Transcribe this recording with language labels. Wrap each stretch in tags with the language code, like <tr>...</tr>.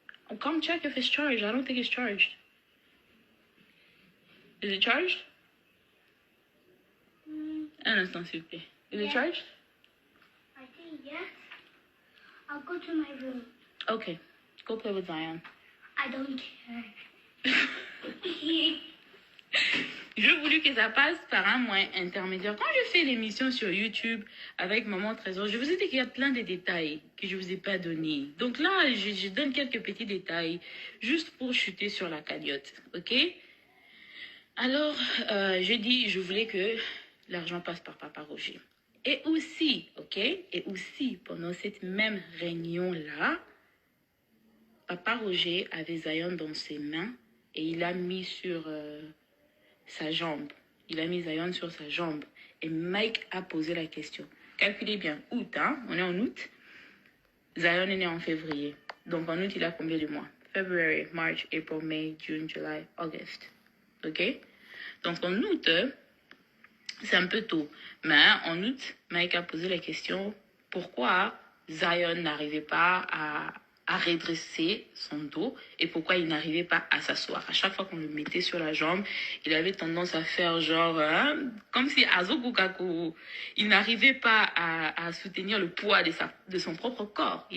<en>Oh, come check if it's charged. I don't think it's charged. Is it charged?</en> <fr>Un instant, s'il vous plaît.</fr> <en>Is it charged? I think yes. I'll go to my room. Okay. Go play with Zion. I don't care.</en> <fr>J'ai voulu que ça passe par un moyen intermédiaire. Quand je fais l'émission sur YouTube avec Maman Trésor, je vous ai dit qu'il y a plein de détails que je ne vous ai pas donnés. Donc là, je donne quelques petits détails juste pour chuter sur la cagnotte. OK? Alors, j'ai dit, je voulais que l'argent passe par Papa Roger. Et aussi, OK? Et aussi, pendant cette même réunion-là, Papa Roger avait Zion dans ses mains et il a mis sur sa jambe. Il a mis Zion sur sa jambe. Et Mike a posé la question. Calculez bien, août, hein? On est en août. Zion est né en février. Donc en août, il a combien de mois?</fr> <en>February, March, April, May, June, July, August. OK?</en> <fr>Donc en août, c'est un peu tôt. Mais en août, Mike a posé la question, pourquoi Zion n'arrivait pas à redresser son dos et pourquoi il n'arrivait pas à s'asseoir. À chaque fois qu'on le mettait sur la jambe, il avait tendance à faire genre, comme si Azokukaku, il n'arrivait pas à soutenir le poids de son propre corps.</fr>